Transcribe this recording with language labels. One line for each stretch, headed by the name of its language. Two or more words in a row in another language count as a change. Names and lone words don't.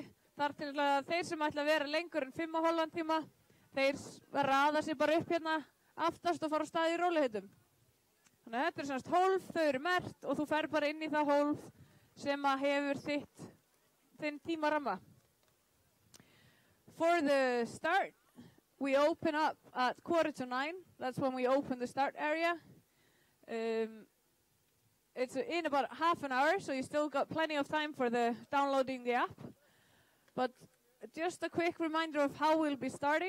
Icelandic: Þar til að þeir sem ætla að vera lengur en 5,5 tíma, þeir raða sér bara upp hérna aftast og fara á stað í rólegheitum. Þannig að þetta er semst hólf, þau eru merkt og þú fer bara inn í það hólf sem að hefur þinn tímaramma.
English: For the start, we open up at 8:45. That's when we open the start area. It's in about half an hour, so you still got plenty of time for downloading the app. But just a quick reminder of how we'll be starting.